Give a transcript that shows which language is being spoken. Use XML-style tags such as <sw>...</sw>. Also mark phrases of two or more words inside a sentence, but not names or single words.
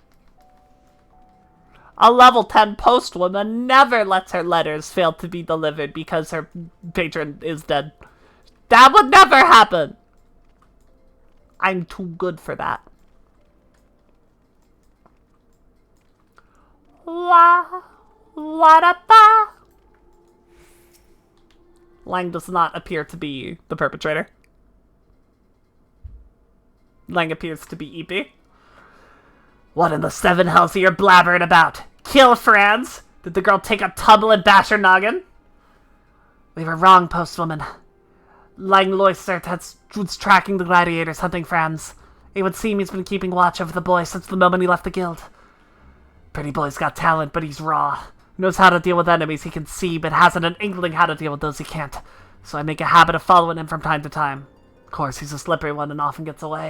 <en>A level 10 postwoman never lets her letters fail to be delivered because her patron is dead. That would never happen. I'm too good for that. What-a-ba? Lang does not appear to be the perpetrator. Lang appears to be EP. What in the seven hells are you blabbering about? Kill Franz? Did the girl take a tumble and bash her noggin? We were wrong, postwoman. Lang Loistert was tracking the gladiators hunting Franz. It would seem he's been keeping watch over the boy since the moment he left the guild. Pretty boy's got talent, but he's raw. Knows how to deal with enemies he can see, but hasn't an inkling how to deal with those he can't. So I make a habit of following him from time to time. Of course, he's a slippery one and often gets away.</en>